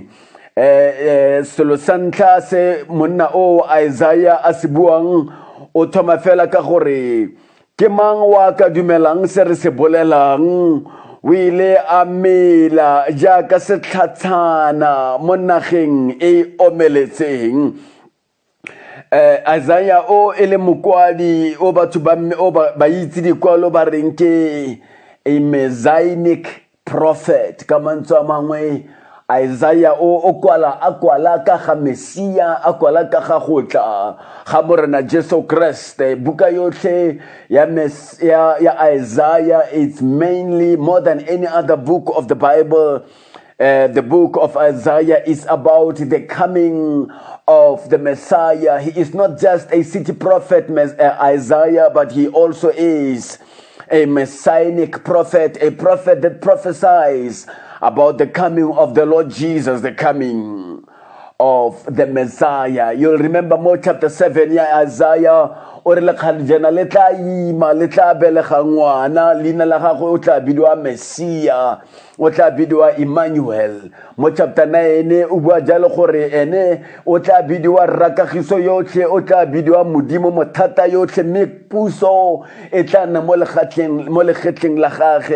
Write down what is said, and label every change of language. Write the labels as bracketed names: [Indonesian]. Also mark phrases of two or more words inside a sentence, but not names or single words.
[Tswana] Selo sa ntlha se monna o Isaiah a se buang o thoma fela ka gore ke mang wa ka dumelang se re se bolelang o ile a mela jaaka setlhatshana mo nageng e omeletseng. Isaiah o ele mokwadi o batho ba itse dikwalo ba reng ke a [English] messianic prophet [Tswana] ka mantswe a mangwe. Isaiah o kwala ka ga Mesia, a kwala ka ga go tla ga morena Jesu Kriste. Buka yotlhe ya [English] Isaiah, it's mainly more than any other book of the Bible. The book of Isaiah is about the coming of the Messiah. He is not just a city prophet, Isaiah, but he also is a messianic prophet, a prophet that prophesies about the coming of the Lord Jesus, the coming of the Messiah. You'll remember more chapter 7, Isaiah, [Tswana] o re lekgaljana le tla ima le tla belega ngwana leina la gagwe o tla bidiwa Mesia, o tla bidiwa Emmanuel. Mo chapter 9 o bua jalo gore ene o tla bidiwa rakagiso yotlhe, o tla bidiwa modimo mothata yotlhe, mme puso e tla nna mo legetleng la gagwe.